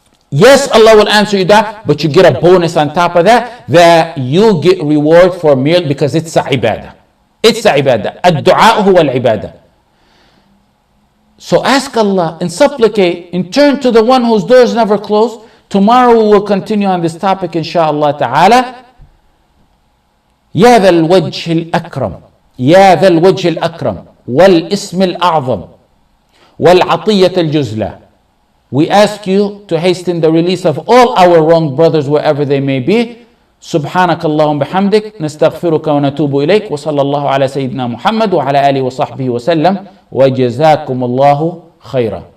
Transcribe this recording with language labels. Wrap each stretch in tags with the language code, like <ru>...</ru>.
<en>Yes, Allah will answer your dua, but you get a bonus on top of that, that you get reward for merely because it's a ibadah. It's a ibadah.</en> <ar>Ad-du'a huwa al-ibadah.</ar> <en>So ask Allah and supplicate and turn to the one whose doors never close. Tomorrow we will continue on this topic inshaAllah ta'ala.</en> <ar>يا ذا الوجه الأكرم يا ذا الوجه الأكرم والاسم الأعظم والعطية الجزلة.</ar> <en>We ask you to hasten the release of all our wronged brothers wherever they may be.</en> <ar>سبحانك اللهم بحمدك نستغفرك ونتوب إليك وصلى الله على سيدنا محمد وعلى آله وصحبه وسلم وجزاكم الله خيرا.</ar>